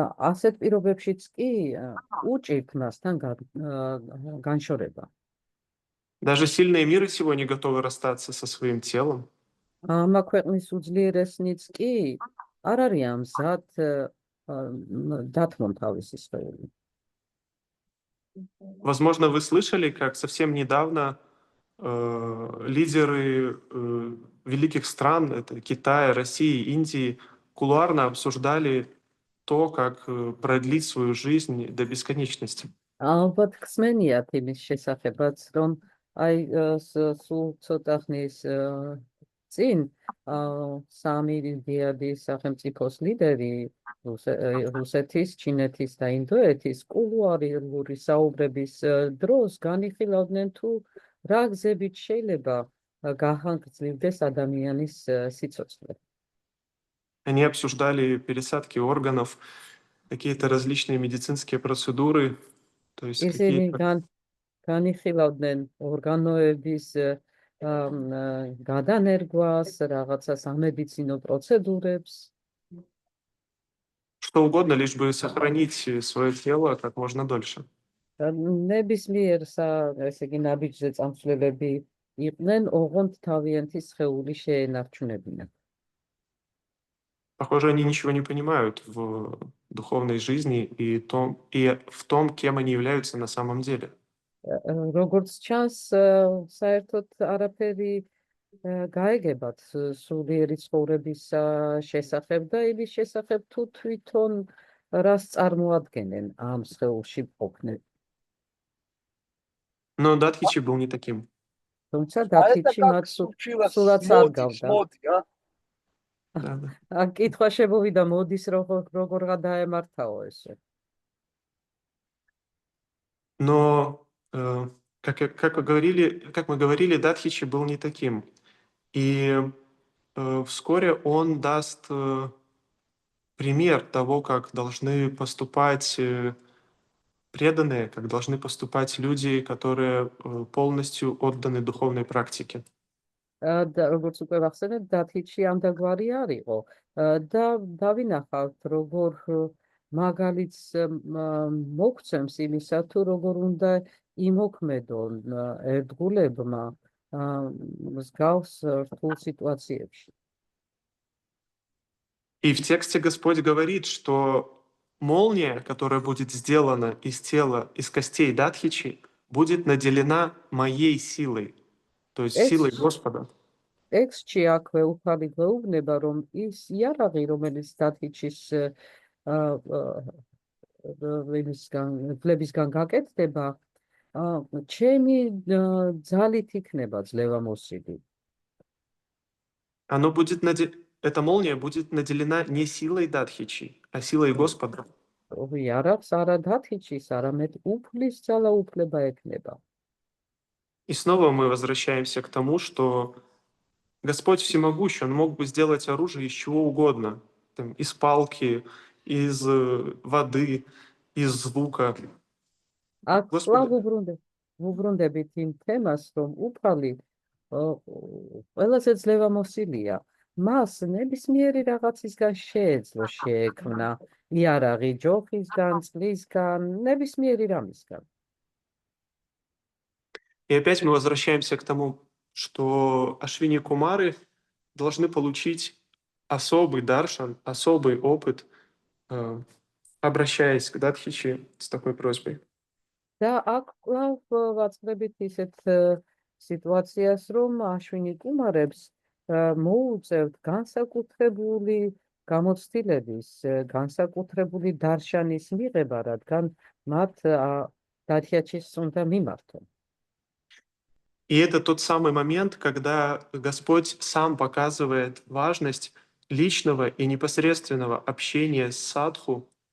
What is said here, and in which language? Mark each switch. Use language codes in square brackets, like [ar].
[ka] ასეთ პირობებშიც კი უჭირთ მასთან განშორება. [ru] Даже сильные миры сегодня готовы расстаться со своим телом. [ka] ამა ქვეყნის უძლიერესნიც კი არ არიან მზად დათმონ თავისი სხეული. [ru] Возможно, вы слышали, как совсем недавно лидеры великих стран, это Китая, России, Индии, кулуарно обсуждали то, как продлить свою жизнь до бесконечности. [ka] ალბათ ხსმენიათ იმის შესახებაც, რომ აი სულ ცოტა ხნის წინ სამი დიადი სახელმწიფოს ლიდერი რუსეთის, ჩინეთის და ინდოეთის კულუარული საუბრების დროს განიხილავდნენ თუ რა გზებით შეიძლება გახანგრძლივდეს ადამიანის სიცოცხლე. [ru] Они обсуждали пересадки органов, какие-то различные медицинские процедуры, то есть [ka] ისინი [ru] какие-то... [ka] განიხილავდნენ ორგანოების გადანერგვას, რაღაცა სამედიცინო პროცედურებს. [ru] Что угодно, лишь бы сохранить свое тело как можно дольше. [ka] ნებისმიერ ესე იგი ნაბიჯზე წამსვლელები იყვნენ, ოღონდ თავიანთი სხეული შეენარჩუნებინათ. [ru] Похоже, они ничего не понимают в духовной жизни и в том, кем они являются на самом деле. [ka] როგორც ჩანს, საერთოდ არაფერი გაეგებათ სულიერი ცხოვრების შესახებ და იმის შესახებ თუ თვითონ რას წარმოადგენენ ამ სხეულში მყოფნები. [ru] Но Дадхичи был не таким. [ka] თუმცა დათიჩი მათ სულაც არ გავდა. [ru] Да, да. [ka] აქ კითხვა შემოვიდა, მოდის როგორ გადაემართაო ესე. [ru] Но, как мы говорили, Дадхичи был не таким. И вскоре он даст пример того, как должны поступать преданные, как должны поступать люди, которые полностью отданы духовной практике. [ka] და როგორც უკვე ვახსენეთ, დათიჩი ამდაგვარი არ იყო და დავინახავთ, როგორ მაგალითს მოგცემს იმისა, თუ როგორ უნდა იმოქმედონ ერთგულებმა მსგავს რთულ სიტუაციებში. [ru] И в тексте Господь говорит, что молния, которая будет сделана из тела, из костей Дадхичи, будет наделена моей силой, то есть силой Господа. [ka] ტექსტში აქვე უფალი გვეუბნება, რომ ის იარაღი, რომელიც დათიჩის ფლებისგან გაკეთდება, ჩემი ძალით იქნება ძლევამოსილი. [ru] Эта молния будет наделена не силой Дадхичи, а силой Господа. [ka] იარაღს არა დათიჩის, არამედ უფლის ძალა უფლება ექნება. [ru] И снова мы возвращаемся к тому, что Господь всемогущий, Он мог бы сделать оружие из чего угодно. Там, из палки, из воды, из звука. [ka] აქ კვლავ ვუბრუნდებით იმ თემას, რომ უფალი ყველაზე ძლევამოსილია. მას ნებისმიერი რაღაცისგან შეეძლო შეექმნა იარაღი ჯოხისგან, წყლისგან, ნებისმიერი რამისგან. [ru] И опять мы возвращаемся к тому, что Ашвини Кумары должны получить особый даршан, особый опыт, обращаясь к Дадхичи с такой просьбой. [ka] და აქ კვლავ ვაწყდებით ისეთ სიტუაციას, რომ აშვინი კუმარებს მოუწევთ განსაკუთრებული გამოცდილების, განსაკუთრებული დარშანის მიღება, რადგან მათ დათიჩის უნდა მიმართონ. [ru] И это тот самый момент, когда Господь сам показывает важность личного и непосредственного общения с садху.